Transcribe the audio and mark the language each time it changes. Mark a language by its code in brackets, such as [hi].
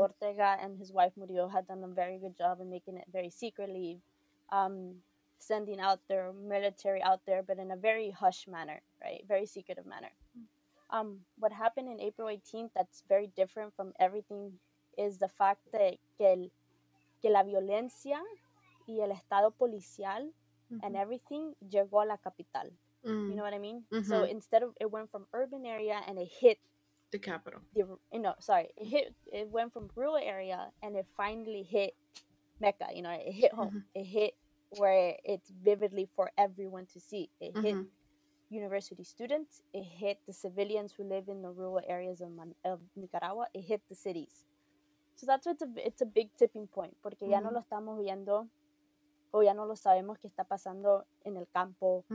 [en] Ortega and his wife Murillo had done a very good job in making it very secretly, um, sending out their military out there, but in a very hush manner, right? Very secretive manner. What happened in April 18th that's very different from everything is the fact that [es] que la violencia y el estado policial [en] and Mhm. everything [es] llegó a la capital. [en] You Mm. know what I mean? So Mhm. instead of it went from urban area and it hit The capital. it went from rural area and it finally hit Mecca. It hit home. Mhm. It hit where it's vividly for everyone to see. It hit Mhm. university students. It hit the civilians who live in the rural areas of Nicaragua. It hit the cities. So that's why it's a big tipping point, [es] porque ya no Mhm. lo estamos viendo o ya no lo sabemos qué está pasando en el campo